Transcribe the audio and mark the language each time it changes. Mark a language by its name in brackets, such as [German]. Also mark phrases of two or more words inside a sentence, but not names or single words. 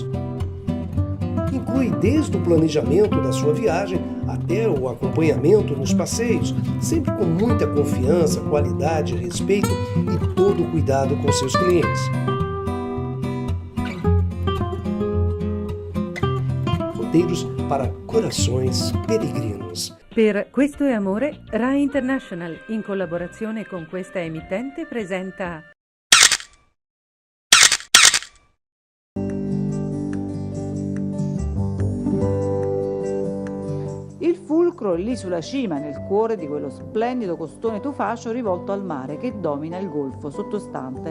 [Portuguese] Inclui desde o planejamento da sua viagem até o acompanhamento nos passeios, sempre com muita confiança, qualidade, respeito e todo o cuidado com seus clientes. Roteiros para corações peregrinos. [Italian] Per Questo è Amore, Rai International, in collaborazione con questa emittente, presenta Il fulcro è lì sulla cima, nel cuore di quello splendido costone tufaccio rivolto al mare che domina il golfo sottostante.